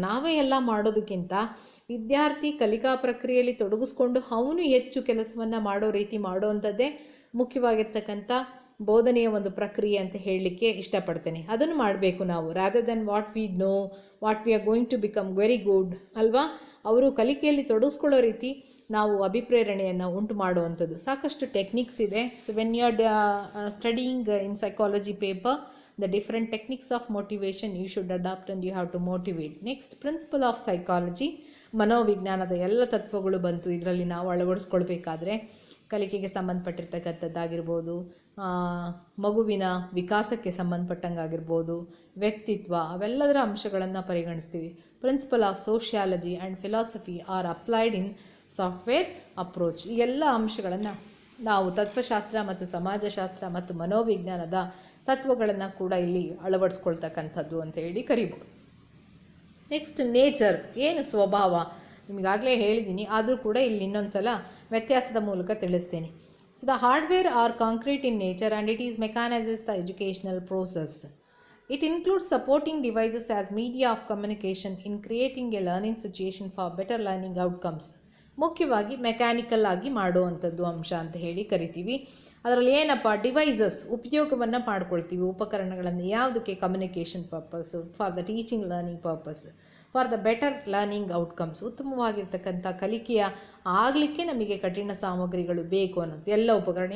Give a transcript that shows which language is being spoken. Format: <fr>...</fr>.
<kn>ನಾವೇ ಎಲ್ಲ ಮಾಡೋದಕ್ಕಿಂತ ವಿದ್ಯಾರ್ಥಿ ಕಲಿಕಾ ಪ್ರಕ್ರಿಯೆಯಲ್ಲಿ ತೊಡಗಿಸ್ಕೊಂಡು ಅವನು ಹೆಚ್ಚು ಕೆಲಸವನ್ನು ಮಾಡೋ ರೀತಿ ಮಾಡೋವಂಥದ್ದೇ ಮುಖ್ಯವಾಗಿರ್ತಕ್ಕಂಥ ಬೋಧನೆಯ ಒಂದು ಪ್ರಕ್ರಿಯೆ ಅಂತ ಹೇಳಲಿಕ್ಕೆ ಇಷ್ಟಪಡ್ತೇನೆ. ಅದನ್ನು ಮಾಡಬೇಕು ನಾವು,</kn> <en>rather than what we know, what we are going to become very good</en> <kn>ಅಲ್ವಾ. ಅವರು ಕಲಿಕೆಯಲ್ಲಿ ತೊಡಗಿಸ್ಕೊಳ್ಳೋ ರೀತಿ ನಾವು ಅಭಿಪ್ರೇರಣೆಯನ್ನು ಉಂಟು ಮಾಡುವಂಥದ್ದು. ಸಾಕಷ್ಟು ಟೆಕ್ನಿಕ್ಸ್ ಇದೆ.</kn> <en>So when you are studying in psychology paper, the different techniques of motivation you should adopt and you have to motivate. Next, principle of psychology.</en> <kn>ಮನೋವಿಜ್ಞಾನದ ಎಲ್ಲ ತತ್ವಗಳು ಬಂತು ಇದರಲ್ಲಿ ನಾವು ಅಳವಡಿಸ್ಕೊಳ್ಬೇಕಾದ್ರೆ. ಕಲಿಕೆಗೆ ಸಂಬಂಧಪಟ್ಟಿರ್ತಕ್ಕಂಥದ್ದಾಗಿರ್ಬೋದು, ಮಗುವಿನ ವಿಕಾಸಕ್ಕೆ ಸಂಬಂಧಪಟ್ಟಂಗಾಗಿರ್ಬೋದು, ವ್ಯಕ್ತಿತ್ವ, ಅವೆಲ್ಲದರ ಅಂಶಗಳನ್ನು ಪರಿಗಣಿಸ್ತೀವಿ.</kn> <en>Principle of sociology and philosophy are applied in software approach.</en> <kn>ಈ ಎಲ್ಲ ಅಂಶಗಳನ್ನು ನಾವು ತತ್ವಶಾಸ್ತ್ರ ಮತ್ತು ಸಮಾಜಶಾಸ್ತ್ರ ಮತ್ತು ಮನೋವಿಜ್ಞಾನದ ತತ್ವಗಳನ್ನು ಕೂಡ ಇಲ್ಲಿ ಅಳವಡಿಸ್ಕೊಳ್ತಕ್ಕಂಥದ್ದು ಅಂತ ಹೇಳಿ ಕರಿಬೋದು.</kn> <en>Next, nature.</en> <kn>ಏನು ಸ್ವಭಾವ ನಿಮಗಾಗಲೇ ಹೇಳಿದ್ದೀನಿ, ಆದರೂ ಕೂಡ ಇಲ್ಲಿ ಇನ್ನೊಂದು ಸಲ ವ್ಯತ್ಯಾಸದ ಮೂಲಕ ತಿಳಿಸ್ತೀನಿ.</kn> <en>So the hardware are concrete in nature and it is mechanises the educational process. It includes supporting devices as media of communication in creating a learning situation for better learning outcomes.</en> <kn>ಮುಖ್ಯವಾಗಿ ಮೆಕ್ಯಾನಿಕಲ್ ಆಗಿ ಮಾಡುವಂಥದ್ದು ಅಂಶ ಅಂತ ಹೇಳಿ ಕರಿತೀವಿ. ಅದರಲ್ಲಿ ಏನಪ್ಪ, devices ಉಪಯೋಗವನ್ನು ಮಾಡ್ಕೊಳ್ತೀವಿ, ಉಪಕರಣಗಳನ್ನು. ಯಾವುದಕ್ಕೆ?</kn> <en>Communication purpose, for the teaching learning purpose, for the better learning outcomes.</en> <kn>ಉತ್ತಮವಾಗಿರ್ತಕ್ಕಂಥ ಕಲಿಕೆಯ ಆಗಲಿಕ್ಕೆ ನಮಗೆ ಕಠಿಣ ಸಾಮಗ್ರಿಗಳು ಬೇಕು ಅನ್ನೋದು ಎಲ್ಲ ಉಪಕರಣ.</kn>